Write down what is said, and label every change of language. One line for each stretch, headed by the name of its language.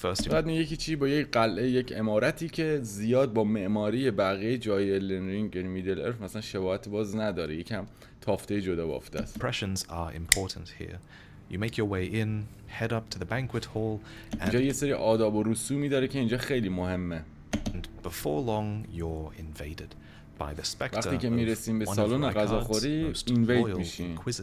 Persian: بعد میگه که چی با یک قلعه، یک عمارتی که زیاد با معماری بقیه جای الدن رینگ یعنی میدل ارث مثلا شباهت باز نداره، یکم تافته جدا بافته است.
English: Impressions are important here. You make your way in, head up to the banquet hall.
Persian: اینجا یه سری آداب و رسومی داره که اینجا خیلی مهمه.
English: And before long you're invaded by the specter
Persian: وقتی که میرسیم به سالن غذاخوری اینوید میشین.